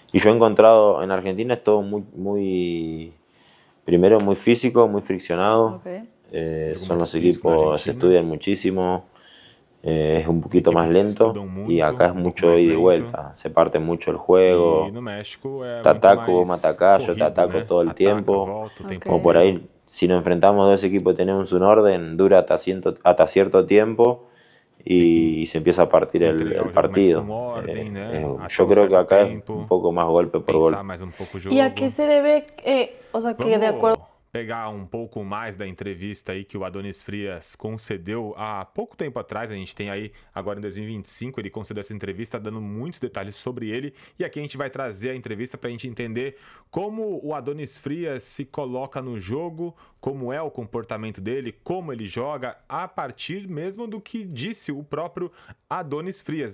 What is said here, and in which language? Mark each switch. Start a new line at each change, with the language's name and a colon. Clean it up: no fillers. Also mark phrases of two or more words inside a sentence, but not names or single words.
Spanish: Y yo he encontrado en Argentina es todo primero muy físico, muy friccionado. Ok. Son los
Portuguese: físico na
Spanish: equipos, se
Portuguese: Argentina.
Spanish: estudian muchísimo, es un poquito más
Portuguese: Equipes
Spanish: lento
Portuguese: estudam
Spanish: y
Portuguese: muito,
Spanish: acá es
Portuguese: um pouco
Spanish: mucho
Portuguese: mais
Spanish: ida y
Portuguese: lento.
Spanish: vuelta, se parte mucho el
Portuguese: E
Spanish: juego,
Portuguese: no México é
Spanish: te
Portuguese: muito
Spanish: ataco, vos me
Portuguese: mais
Spanish: atacás, yo te
Portuguese: corrido,
Spanish: ataco
Portuguese: né?
Spanish: todo el
Portuguese: Ataca,
Spanish: tiempo.
Portuguese: volta o tempo
Spanish: Como por
Portuguese: inteiro.
Spanish: ahí, si nos enfrentamos dos equipos y tenemos un orden, dura hasta cierto tiempo y se empieza a partir
Portuguese: Entregar
Spanish: el
Portuguese: o jogo mais com
Spanish: partido.
Portuguese: ordem, né? Até
Spanish: Yo
Portuguese: um
Spanish: creo que
Portuguese: certo
Spanish: acá es
Portuguese: tempo,
Spanish: un poco más golpe por
Portuguese: pensar
Spanish: golpe.
Portuguese: mais um pouco o jogo.
Spanish: ¿Y a qué se debe, o sea, que de acuerdo?
Portuguese: Vamos pegar um pouco mais da entrevista aí que o Adonis Frias concedeu há pouco tempo atrás. A gente tem aí, agora em 2025, ele concedeu essa entrevista dando muitos detalhes sobre ele. E aqui a gente vai trazer a entrevista para a gente entender como o Adonis Frias se coloca no jogo, como é o comportamento dele, como ele joga, a partir mesmo do que disse o próprio Adonis Frias.